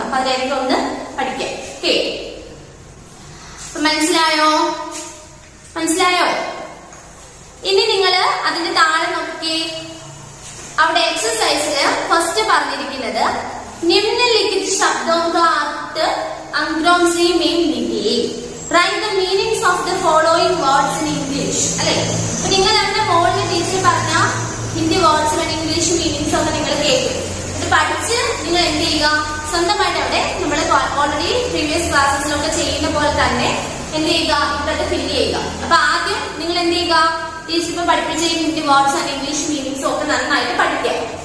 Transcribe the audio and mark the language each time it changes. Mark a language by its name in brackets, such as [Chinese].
[Malayalam] അപ്പൊ അതിലേക്ക് ഒന്ന് പഠിക്കാം. ഓക്കെ, മനസ്സിലായോ? മനസ്സിലായോ? ഇനി നിങ്ങൾ അതിന്റെ താഴെ നോക്കി, അവിടെ എക്സസൈസില് ഫസ്റ്റ് പറഞ്ഞിരിക്കുന്നത് [Hindi] निम्नलिखित शब्दों का अर्थ अंग्रेजी में लिखिए. [English] Write the meanings of the following words in English. [Malayalam] അല്ലേ, അപ്പൊ നിങ്ങൾ അവിടെ മോളിൽ ടീച്ചർ പറഞ്ഞ ഹിന്ദി വേർഡ്സ് വേണം, ഇംഗ്ലീഷ് മീനിങ്സ് ഒക്കെ നിങ്ങൾ കേൾക്കും. ഇത് പഠിച്ച് നിങ്ങൾ എന്ത് ചെയ്യുക, സ്വന്തമായിട്ട് അവിടെ നമ്മൾ ഓൾറെഡി പ്രീവിയസ് ക്ലാസ്സസിലൊക്കെ ചെയ്യുന്ന പോലെ തന്നെ എന്ത് ചെയ്യുക, ഇവിടെ ഫില്ല് ചെയ്യുക. അപ്പൊ ആദ്യം നിങ്ങൾ എന്ത് ചെയ്യുക, ടീച്ചർ ഇപ്പൊ പഠിപ്പിച്ച Hindi words and English meanings ഒക്കെ നന്നായിട്ട് പഠിക്കുക.